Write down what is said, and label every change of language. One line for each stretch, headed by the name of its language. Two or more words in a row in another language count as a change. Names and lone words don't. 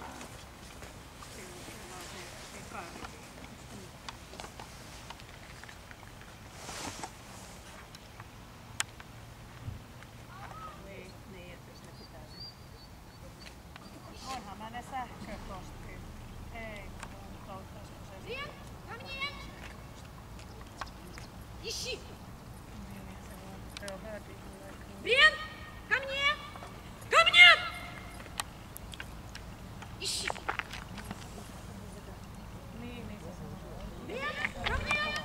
Finnish: Siinä on vaan se eka rivi. Niin, että jos ne pitää sen. Onhan mä ne sähköpostiin. Ei, mutta auttaisiko se?
Russian: Rien, ко мне! Ищи! Rien, ко мне! Ко мне! Ищи! Rien, ко мне!